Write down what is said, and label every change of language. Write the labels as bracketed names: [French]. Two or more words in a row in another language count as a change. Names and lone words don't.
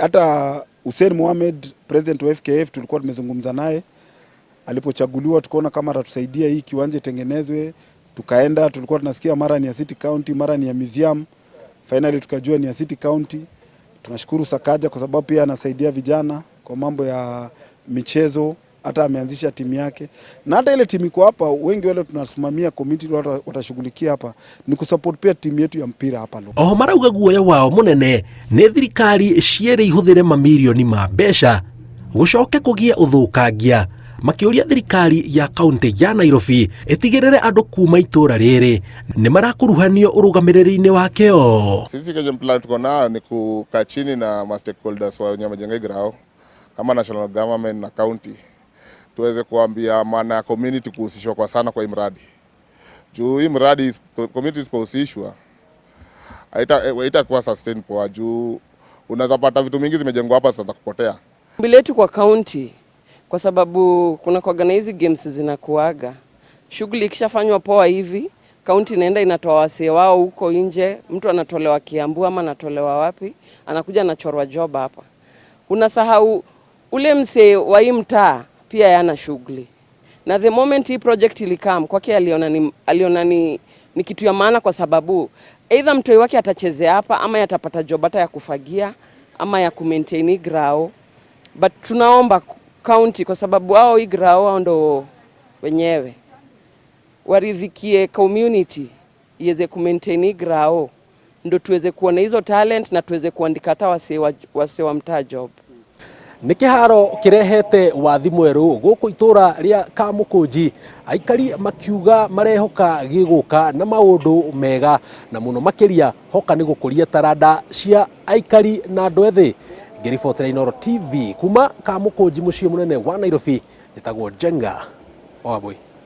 [Swahili] Hata Hussein Mohamed, president wa FKF, tulikuwa tumezungumza naye alipochaguliwa, tukaona kama atatusaidia hii kiwanja itengenezwe. Tukaenda, tulikuwa tunasikia mara ni ya City County, mara ni ya museum. Finally tukajua ni ya City County. Tunashukuru Sakaja kwa sababu pia anasaidia vijana kwa mambo ya michezo, hata ameanzisha timu yake. Na hata ile timu iko hapa, wengi wale tunasimamia community watashughulikia hapa ni kusupport pia timu yetu ya mpira hapa leo. [Kikuyu] Oho marauga guoya wao munene nĩ thirikari ciere ihũthĩre mamirioni ma mbeca gũcoke kũgia ũthũkangia, makĩũria thirikari ya kaunti ya Nairobi ĩtigĩrĩre andũ kuma itũra rĩrĩ nĩ marakuruhanio ũrũgamĩrĩri-inĩ wakeo. [Swahili] Sisi kwenye plan tuko nao ni kukaa chini na stakeholders wa nyamajenga grao kama national government na county, tuweze kuambia maana ya community kuhusishwa kwa sana kwa hii mradi. Juu hii mradi community isipohusishwa haitakuwa sustain poa juu unaweza pata vitu mingi zimejengwa hapa sasa kupotea. Ombi letu kwa county, kwa sababu kuna kuagana hizi games zinakuaga, shughuli ikishafanywa poa hivi, county inaenda inatoa wasee wao huko nje, mtu anatolewa Kiambu ama anatolewa wapi, anakuja anachorwa job hapa. Unasahau ule msee wa hii mtaa pia yana shughuli. Na [English] the moment [Swahili] hii project ilikam kwake aliona ni kitu ya maana, kwa sababu either mtoi wake atachezea hapa ama atapata job hata ya kufagia ama ya kumaintain grao. But tunaomba county, kwa sababu hao hii grao ndo wenyewe waridhikie community iweze kumaintain grao, ndo tuweze kuona hizo talent na tuweze kuandika hata wase wa mtaa job. [Kikuyu] Nĩ kĩharo kĩrehete wathi mwerũ gũkũ itũra rĩa Kamũkũnji, aikari makiuga marehoka gĩgũka na maũndũ mega, na mũno makĩria hoka nĩ gũkũria taranda cia aikari na andũ ethĩ. Ngĩribotera Inooro TV kuma Kamũkũnji, mũciĩ mũnene wa Nairobi, njĩtagwo Njenga Wambui.